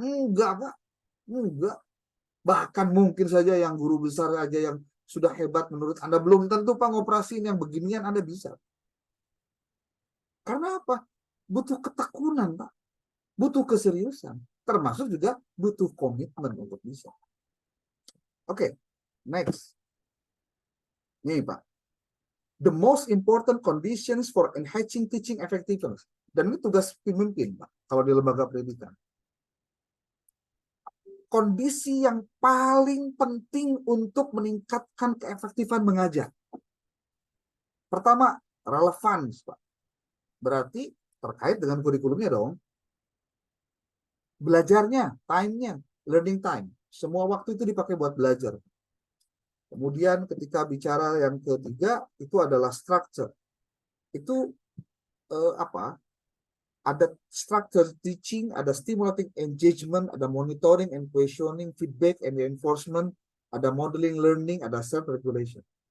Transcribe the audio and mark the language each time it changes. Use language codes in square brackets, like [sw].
[id] Enggak, Pak. Enggak. Bahkan mungkin saja yang guru besar aja yang sudah hebat menurut Anda belum tentu Pak ngoperasiin yang beginian Anda bisa. Karena apa? Butuh ketekunan, Pak. Butuh keseriusan. Termasuk juga butuh komitmen untuk bisa. Oke, next. Nih, Pak. [en] The most important conditions for enhancing teaching effectiveness. [id] Dan ini tugas pemimpin, Pak, kalau di lembaga pendidikan. Kondisi yang paling penting untuk meningkatkan keefektifan mengajar. Pertama, relevan, Pak. Berarti terkait dengan kurikulumnya dong. Belajarnya, time-nya, learning time. Semua waktu itu dipakai buat belajar. Kemudian ketika bicara yang ketiga, itu adalah structure. [en] Itu ada structure teaching, ada stimulating engagement, ada monitoring and questioning, feedback and reinforcement, ada modeling learning, ada self-regulation.